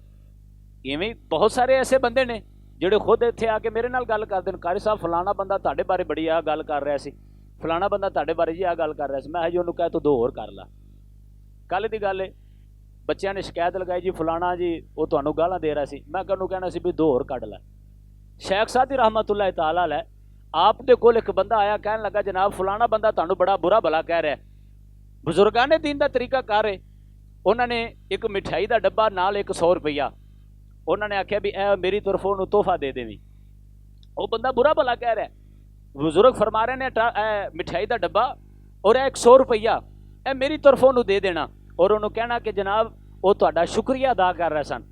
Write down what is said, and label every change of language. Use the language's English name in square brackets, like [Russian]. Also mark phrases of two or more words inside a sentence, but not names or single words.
[Punjabi] ایویں بہت سارے ایسے بندے نے جیہڑے خود ایتھے آکے میرے نال گل کردے نے، قاری صاحب فلانا بندہ تہاڈے بارے بڑی آ گل کر رہا سی، فلانا بندہ تہاڈے بارے جی آ گل کر رہا سی. میں جی انہوں نے کہا تو دو ہور کر لا۔ کل کی گل ہے، بچوں نے شکایت لگائی جی فلانا جی وہ تہانوں گالاں دے رہا سی. میں کہوں کہنا سی بھی دو ہور کڈھ لا. شیخ سعدی [Arabic] رحمة الله تعالى عليه [Punjabi] آپ دے کول ایک بندہ آیا، کہن لگا جناب فلانا بندہ تہانوں بڑا برا بھلا کہہ رہا ہے. بزرگاں نے دین کا طریقہ کار ہے، انہوں نے ایک مٹھائی کا ڈبہ نال 100 روپیہ انہوں نے آکھیا بھی اے میری طرفوں انہوں نے تحفہ دے دیوی. وہ بندہ برا بھلا کہہ رہا ہے، بزرگ فرما رہے نے مٹھائی کا ڈبہ اور 100 روپیہ اے میری طرفوں انہوں نے دے دینا اور انہوں نے کہنا کہ جناب وہ تہاڈا شکریہ ادا کر رہے سن.